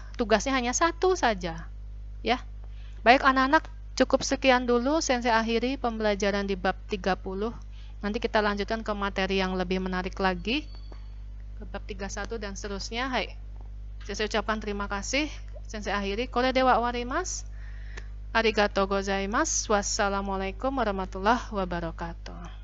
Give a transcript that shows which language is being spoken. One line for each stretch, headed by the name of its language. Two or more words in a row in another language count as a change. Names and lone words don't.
Indonesian: Tugasnya hanya satu saja ya. Baik anak-anak, cukup sekian dulu sensei akhiri pembelajaran di bab 30. Nanti kita lanjutkan ke materi yang lebih menarik lagi, ke bab 31 dan seterusnya. Hai, sensei ucapkan terima kasih. Sensei akhiri.
Japanese: これでは終わります。ありがとうございます.
Arabic: والسلام عليكم ورحمة الله وبركاته.